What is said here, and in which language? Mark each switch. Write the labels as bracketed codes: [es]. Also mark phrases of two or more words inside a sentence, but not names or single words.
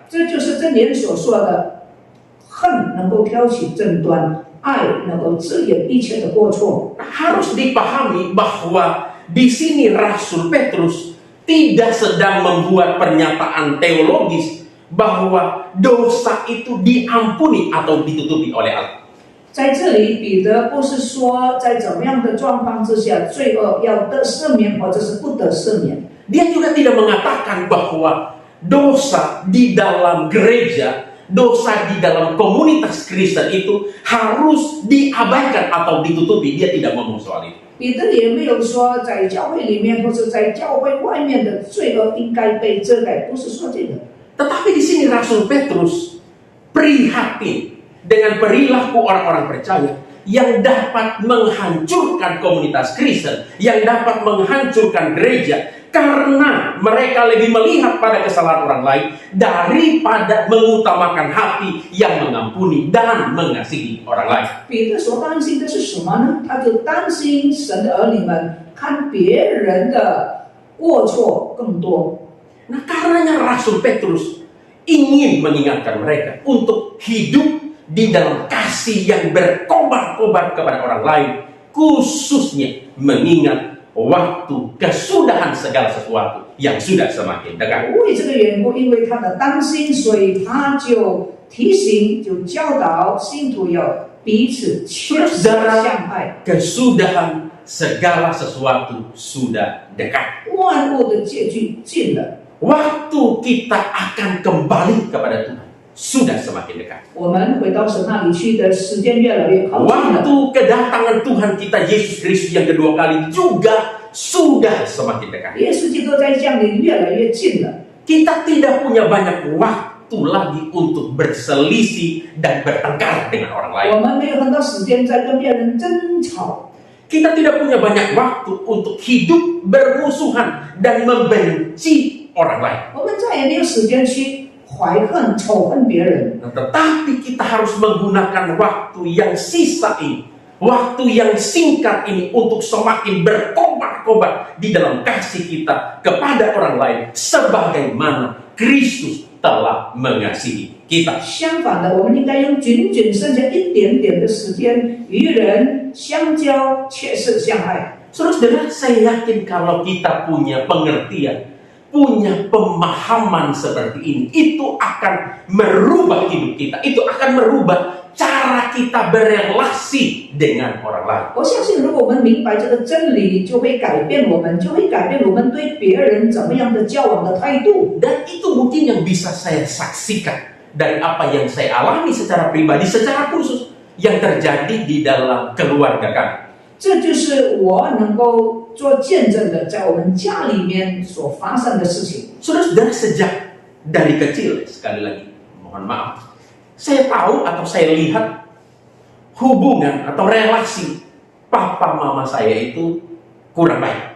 [zh] 这就是箴言所说的，恨能够挑起争端，爱能够支援一切的过错。 [id] Harus dipahami bahwa di sini Rasul Petrus tidak sedang membuat pernyataan teologis bahwa dosa itu diampuni atau ditutupi oleh Allah. [zh] 在这里，彼得不是说在怎么样的状况之下，罪恶要得赦免或者是不得赦免。 [id] Dia juga tidak mengatakan bahwa dosa di dalam gereja, dosa di dalam komunitas Kristen itu harus diabaikan atau ditutupi. Dia tidak ngomong soal itu. [zh] 彼得也没有说在教会里面或者在教会外面的罪恶应该被遮盖，不是说这个。 [id] Tetapi di sini Rasul Petrus prihatin dengan perilaku orang-orang percaya yang dapat menghancurkan komunitas Kristen, yang dapat menghancurkan gereja, karena mereka lebih melihat pada kesalahan orang lain daripada mengutamakan hati yang mengampuni dan mengasihi orang lain. [zh] 彼得所担心的是什么呢？他就担心神的儿女们看别人的过错更多。 [id] Nah, karenanya Rasul Petrus ingin mengingatkan mereka untuk hidup di dalam kasih yang berkobar-kobar kepada orang lain, khususnya mengingat waktu kesudahan segala sesuatu yang sudah semakin dekat. [zh] 为这个缘故，因为他的担心，所以他就提醒、就教导信徒要彼此切实相爱。 [id] Kesudahan segala sesuatu sudah dekat. [zh] 万物的结局近了， [id] Waktu kita akan kembali kepada Tuhan sudah semakin dekat. [zh] 我们回到神那里去的时间越来越靠近了。 [id] Waktu kedatangan Tuhan kita Yesus Kristus yang kedua kali juga sudah semakin dekat. [zh] 耶稣基督在降临越来越近了。 [id] Kita tidak punya banyak waktu lagi untuk berselisih dan bertengkar dengan orang lain. [zh] 我们没有很多时间在跟别人争吵， [id] Kita tidak punya banyak waktu untuk hidup bermusuhan dan membenci orang lain. [zh] 我们再也没有时间去怀恨、仇恨别人。 [id] Nah, tetapi kita harus menggunakan waktu yang sisa ini, waktu yang singkat ini untuk semakin berkobar-kobar di dalam kasih kita kepada orang lain, sebagaimana Kristus telah mengasihi kita. [zh] 相反的，我们应该用仅仅剩下一点点的时间，与人相交，切实相爱。 [id] Saudara-saudara, saya yakin kalau kita punya pengertian, punya pemahaman seperti ini, itu akan merubah hidup kita, itu akan merubah cara kita berelasi dengan orang lain. [zh] 我相信，如果我们明白这个真理，就会改变我们，就会改变我们对别人怎么样的交往的态度。 [id] Dan itu mungkin yang bisa saya saksikan dari apa yang saya alami secara pribadi, secara khusus yang terjadi di dalam keluarga kami. [zh] 这就是我能够做见证的，在我们家里面所发生的事情。 [id] Saudara-saudara, sejak dari kecil, sekali lagi mohon maaf, saya tahu atau saya lihat hubungan atau relasi papa mama saya itu kurang baik.